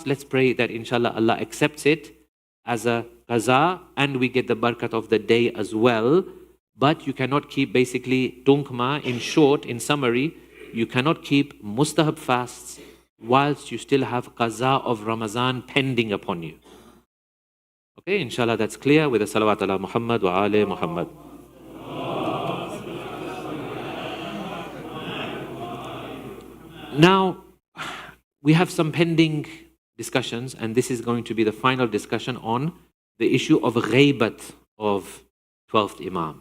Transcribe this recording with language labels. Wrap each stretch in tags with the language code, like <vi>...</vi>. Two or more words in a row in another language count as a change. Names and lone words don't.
<en>Let's pray that inshallah Allah accepts it as a qaza and we get the barakat of the day as well. But you cannot keep basically tunkma, in short, in summary, you cannot keep mustahab fasts whilst you still have qaza of Ramadan pending upon you. Okay, inshallah that's clear with the</en> <ar>salawat ala Muhammad wa ali Muhammad.</ar> <en>Now, we have some pending discussions, and this is going to be the final discussion on the issue of ghaybat of 12th Imam.</en>